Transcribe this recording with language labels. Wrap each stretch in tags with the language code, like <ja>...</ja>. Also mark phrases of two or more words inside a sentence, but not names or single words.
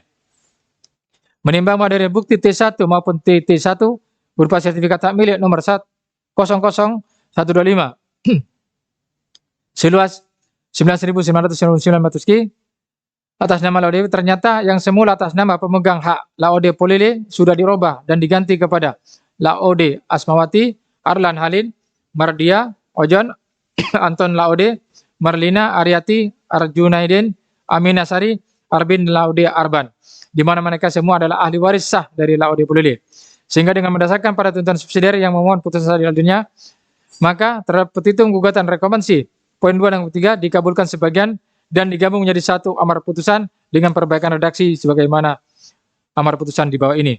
<id>Menimbang bahwa dari bukti T1 maupun TT1 berupa sertifikat hak milik nomor 00125 seluas 19.999 meter persegi atas nama Laode ternyata yang semula atas nama pemegang hak Laode Polele sudah dirubah dan diganti kepada Laode Asmawati, Arlan Halin, Mardia, Ojon, Anton Laude, Marlina, Aryati, Arjunaidin, Aminasari, Arbin Laude Arban, di mana mereka semua adalah ahli waris sah dari Laude Polele. Sehingga dengan mendasarkan pada tuntutan subsidiar yang memohon putusan adil dunia, maka terhadap petitum gugatan rekomendasi poin 2 dan 3 dikabulkan sebagian dan digabung menjadi satu amar putusan dengan perbaikan redaksi sebagaimana amar putusan di bawah ini.</id>